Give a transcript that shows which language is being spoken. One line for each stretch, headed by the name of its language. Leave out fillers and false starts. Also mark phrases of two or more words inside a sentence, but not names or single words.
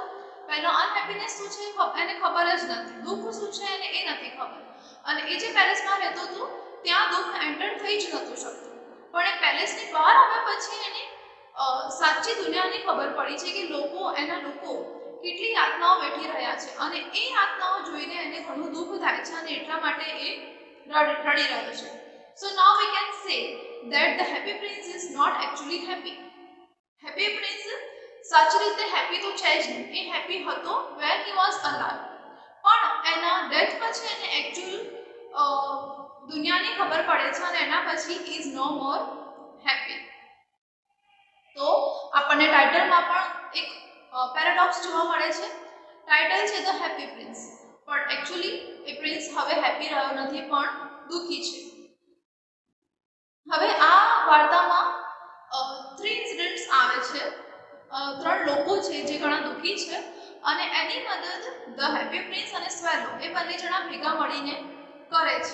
Gujarati: પહેલાં અનહેપીનેસ શું છે એને ખબર જ નથી, દુઃખ શું છે એને એ નથી ખબર, અને એ જે પેલેસમાં રહેતો હતો ત્યાં દુઃખ એન્ટર થઈ જ નહોતું શકતું. પણ એ પેલેસની બહાર આવ્યા પછી એને સાચી દુનિયાની ખબર પડી છે કે એના લોકો કેટલી યાતનાઓ વેઠી રહ્યા છે અને એ યાતનાઓ જોઈને એને ઘણું દુઃખ થાય છે અને એટલા માટે એ રડી રહ્યો છે.
English: so now we can say that the happy prince is not actually happy.
Gujarati: Happy prince સાચી રીતે હેપી તો છે જ નહીં, એ હેપી હતો
English: when he was alive,
Gujarati: પણ એના ડેથ પછી એને એકચ્યુઅલ દુનિયાની ખબર પડે છે અને એના પછી
English: he is no more happy.
Gujarati: તો આપણને ટાઇટલમાં પણ એક પેરાડોક્સ જોવા મળે છે. ટાઇટલ છે ધ હેપી પ્રિન્સ, પણ એકચ્યુઅલી એ પ્રિન્સ હવે હેપી રહ્યો નથી પણ દુઃખી છે. હવે આ વાર્તામાં 3 ઇન્સિડન્ટ્સ આવે છે, 3 લોકો છે જે ઘણા દુઃખી છે અને એની મદદ ધ હેપી પ્રિન્સ અને સ્વેલો એ બંને જણા ભેગા મળીને કરે છે.